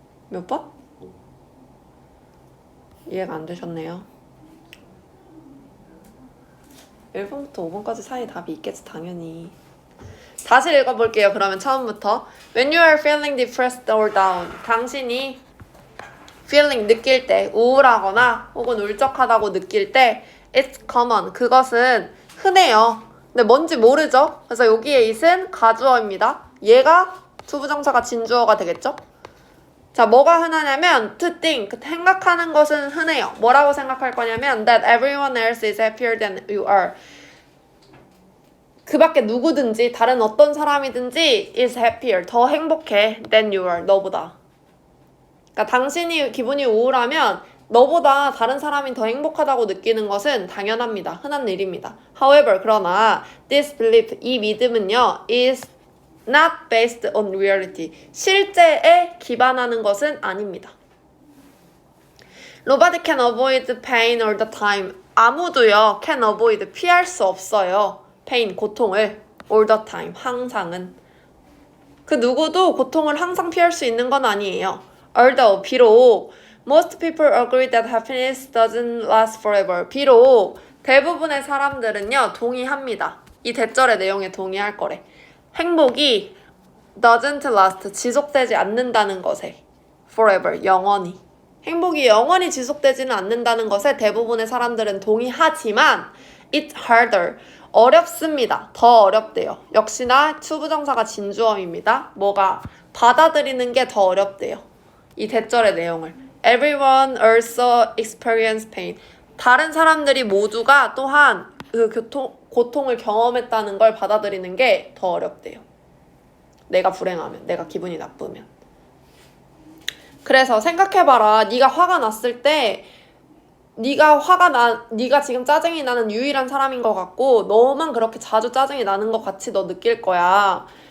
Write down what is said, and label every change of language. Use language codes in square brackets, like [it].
[ko] 몇 번? 이해가 안 되셨네요. 1번부터 5번까지 사이에 답이 있겠지, 당연히. 다시 읽어볼게요. 그러면 처음부터. [en] When you are feeling depressed or down. [ko] 당신이 feeling 느낄 때, 우울하거나 혹은 울적하다고 느낄 때 [en] it's common. [ko] 그것은 흔해요. 근데 뭔지 모르죠? 그래서 여기에 it은 가주어입니다. 얘가 투부정사가 진주어가 되겠죠? 자, 뭐가 흔하냐면 to think, 생각하는 것은 흔해요. 뭐라고 생각할 거냐면 [en] that everyone else is happier than you are. [ko] 그 밖에 누구든지 다른 어떤 사람이든지 [en] is happier, [ko] 더 행복해 [en] than you are, [ko] 너보다. 그러니까 당신이 기분이 우울하면 너보다 다른 사람이 더 행복하다고 느끼는 것은 당연합니다. 흔한 일입니다. [en] However, [ko] 그러나 [en] this belief, [ko] 이 믿음은요 [en] is not based on reality. [ko] 실제에 기반하는 것은 아닙니다. [en] Nobody can avoid pain all the time. [ko] 아무도요 [en] can avoid, [ko] 피할 수 없어요. pain, 고통을 [en] all the time, [ko] 항상은. 그 누구도 고통을 항상 피할 수 있는 건 아니에요. [en] Although, [ko] 비록 [en] most people agree that happiness doesn't last forever. [ko] 비록 대부분의 사람들은요 동의합니다. 이 대절의 내용에 동의할 거래. 행복이 [en] doesn't last, [ko] 지속되지 않는다는 것에 forever, 영원히. 행복이 영원히 지속되지는 않는다는 것에 대부분의 사람들은 동의하지만 [en] it's harder, [ko] 어렵습니다. 더 어렵대요. 역시나 투부정사가 진주어입니다. 뭐가? 받아들이는 게 더 어렵대요. 이 대절의 내용을. [en] Everyone also experience pain. [ko] 다른 사람들이 모두가 또한 그 고통을 경험했다는 걸 받아들이는 게 더 어렵대요. 내가 불행하면, 내가 기분이 나쁘면. 그래서 생각해봐라. 네가 화가 났을 때 네가 지금 짜증이 나는 유일한 사람인 것 같고 너만 그렇게 자주 짜증이 나는 것 같이 너 느낄 거야.